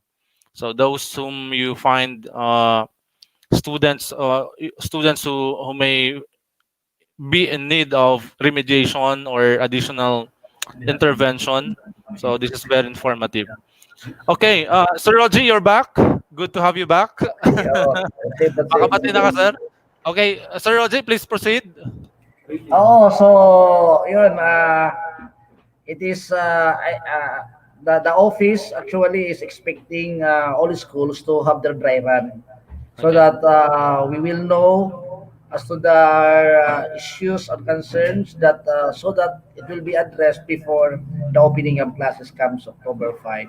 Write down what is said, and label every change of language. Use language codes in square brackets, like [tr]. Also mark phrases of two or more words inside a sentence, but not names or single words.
[en] So those whom you find students who may be in need of remediation or additional intervention. So this is very informative. Okay, Sir Roger, you're back. Good to have you back. that's [war] Makabati na ka, [en] it. sir. Okay, Sir Roger, please proceed. Oh, so yun, it is the office actually is expecting all schools to have their dry run so Okay. that we will know as to the issues and concerns that so that it will be addressed before the opening of classes comes October 5.